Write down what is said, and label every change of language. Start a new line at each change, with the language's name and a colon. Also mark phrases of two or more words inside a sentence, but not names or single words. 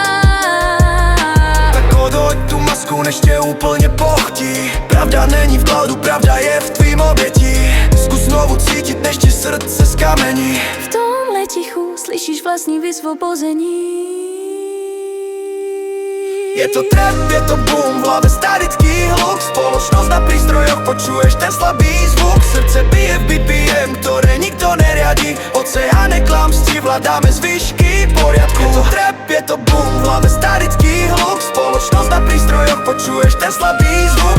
Czech: Tak odhoď tu masku, než tě úplně pochtí. Pravda není v cloudu, pravda je v tvým obětí. Zkus znovu cítit, než ti srdce skamení. V tomhle tichu slyšíš vlastní vysvobození.
Slovak: Je to trap, je to boom, v hlave statický hluk. Spoločnosť na prístrojoch, počuješ ten slabý zvuk. Srdce bije v BPM, ktoré nikto neriadí. Oceáne klamstí, hľadáme zvyšky poriadku. Je to trap, je to boom, v hlave statický hluk. Spoločnosť na prístrojoch, počuješ ten slabý zvuk.